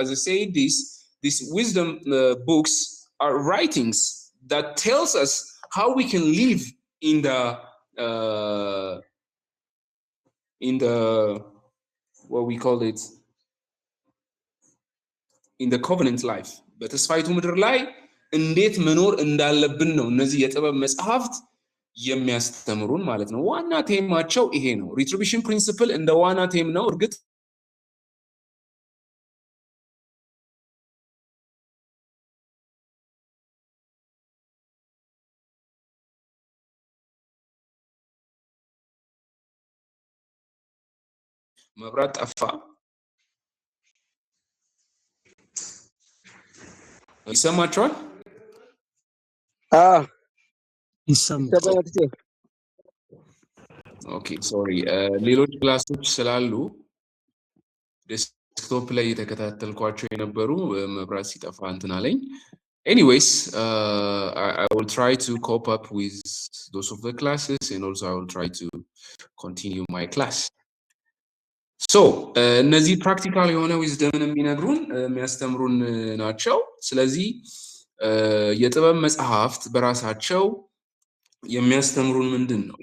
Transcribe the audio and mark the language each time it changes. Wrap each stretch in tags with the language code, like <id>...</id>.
<en>As I say, these wisdom books are writings that tells us how we can live in the what we call it, in the covenant life.</en> <am>በተስፋይቱ ምድር ላይ እንዴት መኖር እንዳለብን ነው እነዚህ የጥበብ መጽሐፍት የሚያስተምሩን ማለት ነው። ዋና ቴማቸው ይሄ ነው። ሪትሪቢሽን ፕሪንሲፕል እንደ ዋና ቴም ነው። እርግጥ መብራት ጠፋ። ይሰማችኋል? ይሰማል። ኦኬ ሶሪ። ሌሎች ክላሶች ስላሉ ዴስክቶፕ ላይ የተከታተልኳቸው የነበሩ መብራት ሲጠፋ እንትን አለኝ።</am> <en>Anyways, I will try to cope up with those of the classes, and also I will try to continue my class.</en> <am>So እነዚህ ፕራክቲካል የሆነ ዊዝደምን የሚያስተምሩን ናቸው። ስለዚህ የጥበብ መጽሐፍት በራሳቸው የሚያስተምሩን ምንድን ነው?</am>